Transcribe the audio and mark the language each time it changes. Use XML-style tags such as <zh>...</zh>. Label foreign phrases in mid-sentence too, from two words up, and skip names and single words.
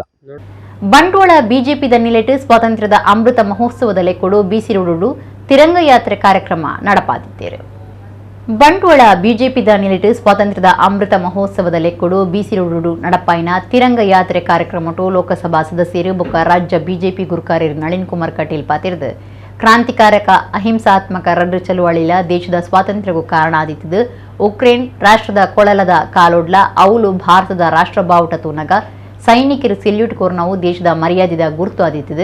<tcy>ಬಂಟ್ವಾಳ ಬಿಜೆಪಿ ದನ್ನಿಲೆಟ್ ಸ್ವಾತಂತ್ರ್ಯದ ಅಮೃತ ಮಹೋತ್ಸವದಲ್ಲಿ ಕೊಡು ಬೀಸಿರುಡು ತಿರಂಗ ಯಾತ್ರೆ ಕಾರ್ಯಕ್ರಮ ನಡಪಾದಿದ್ದೇರು. ಬಂಟ್ವಾಳ ಬಿಜೆಪಿ ದನ್ನಿಲೆಟ್ ಸ್ವಾತಂತ್ರ್ಯದ ಅಮೃತ ಮಹೋತ್ಸವದಲ್ಲಿ ಕೊಡು ಬೀಸಿರುಡು ನಡಪಾಯಿನ ತಿರಂಗ ಯಾತ್ರೆ ಕಾರ್ಯಕ್ರಮಟು ಲೋಕಸಭಾ ಸದಸ್ಯರು ಬೊಕ್ಕ ರಾಜ್ಯ ಬಿಜೆಪಿ ಗುರುಕಾರ್ಯರು ನಳಿನ್ ಕುಮಾರ್ ಕಟೀಲ್ ಪಾತಿರ್ದು ಕ್ರಾಂತಿಕಾರಕ ಅಹಿಂಸಾತ್ಮಕ ರಡ್ಡು ಚಳುವಳಿಲ ದೇಶದ ಸ್ವಾತಂತ್ರ್ಯಕ್ಕೂ ಕಾರಣ ಆದಿತ್ತು. ಉಕ್ರೇನ್ ರಾಷ್ಟ್ರದ ಕೊಳಲದ ಕಾಲೋಡ್ಲ ಅವಳು ಭಾರತದ ರಾಷ್ಟ್ರ ಬಾವುಟ ತೂನಗ ಸೈನಿಕರು ಸೆಲ್ಯೂಟ್ ಕೋರ್ನವು ದೇಶದ ಮರ್ಯಾದೆದ ಗುರುತು ಆದಿತ್ತು.</tcy>